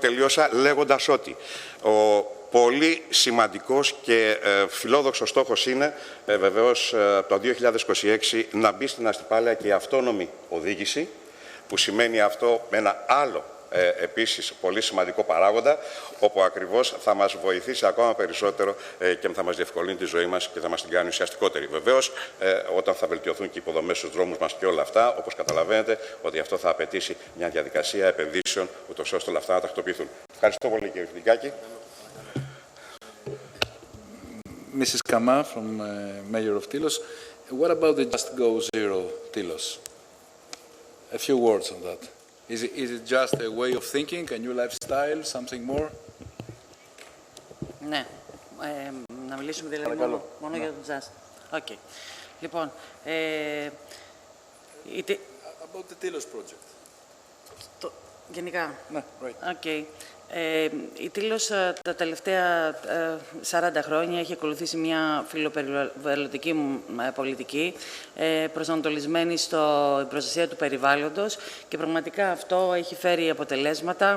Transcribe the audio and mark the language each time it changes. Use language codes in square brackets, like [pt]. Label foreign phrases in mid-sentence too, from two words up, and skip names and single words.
[el] Τελείωσα λέγοντας ότι ο πολύ σημαντικός και φιλόδοξος στόχος είναι βεβαίως το 2026 να μπει στην Αστυπάλαια και η αυτόνομη οδήγηση, που σημαίνει αυτό με ένα άλλο επίσης πολύ σημαντικό παράγοντα, όπου ακριβώς θα μας βοηθήσει ακόμα περισσότερο και θα μας διευκολύνει τη ζωή μας και θα μας την κάνει ουσιαστικότερη. Βεβαίως, όταν θα βελτιωθούν και οι υποδομές στους δρόμους μας και όλα αυτά, όπως καταλαβαίνετε, ότι αυτό θα απαιτήσει μια διαδικασία επενδύσεων, ούτως ώστε όλα αυτά να τακτοποιηθούν. Ευχαριστώ πολύ, κύριε Φιδικάκη. [en] Mrs. Kama from Mayor of Tilos, what about the Just Go Zero Tilos? A few words on that. Is it just a way of thinking, a new lifestyle, something more? [el] Ναι, να μιλήσουμε δηλαδή μόνο για το Just. Okay. Λοιπόν, [en] About the Tilos project. [el] Γενικά. Ναι, right. Okay. Η Tilos τα τελευταία 40 χρόνια έχει ακολουθήσει μια φιλοπεριβαλλοντική πολιτική προσανατολισμένη στην προστασία του περιβάλλοντος και πραγματικά αυτό έχει φέρει αποτελέσματα.